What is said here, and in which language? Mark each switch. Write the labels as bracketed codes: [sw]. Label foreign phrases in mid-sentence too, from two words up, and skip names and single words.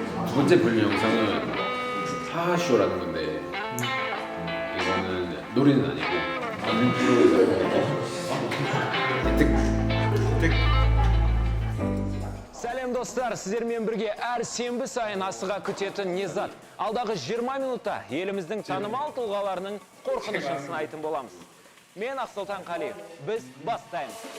[ko] 두 번째 불륜 영상은 하하쇼라는 건데 이거는 노래는 아니고 예능 프로에서 [kk] Сәлем достар, сіздермен бірге әр сенбі сайын асыға күтетін Незат. Алдағы 20 минутта еліміздің танымал тұлғаларының қорқынышын сынайтын боламыз. Мен Ақсұлтан Қалиев. Біз бастаймыз.